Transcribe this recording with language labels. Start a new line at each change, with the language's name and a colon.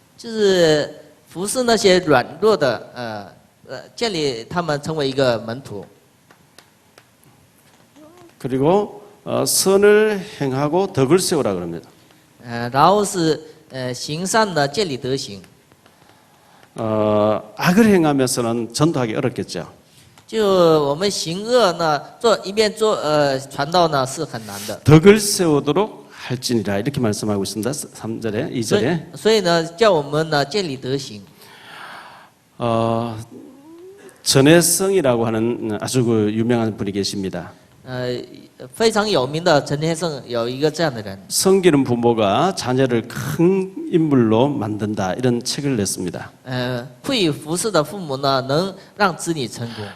Chinese: 就是服侍那些软弱的，建立他们成为一个门徒。
Korean: 그리고 선을 행하고 덕을 세우라 그럽니다.
Chinese: 然后是行善呢，建立德行。
Korean: 악을 행하면서는 전도하기 어렵겠죠.
Chinese: 就我们行恶呢，一边做传道呢是很难的。
Korean: 덕을 세우도록 할지니라 이렇게 말씀하고 있습니다. 3절에 2절에.
Chinese: 所以呢，叫我们呢建立德行。
Korean: 전혜성이라고 하는 아주 그 유명한 분이 계십니다.
Chinese: 非常有名的陈天胜有一个这样的人。
Korean: 성기는 부모가 자녀를 큰 인물로 만든다 이런 책을 냈습니다.
Chinese: 会服侍的父母呢，能让子女成功。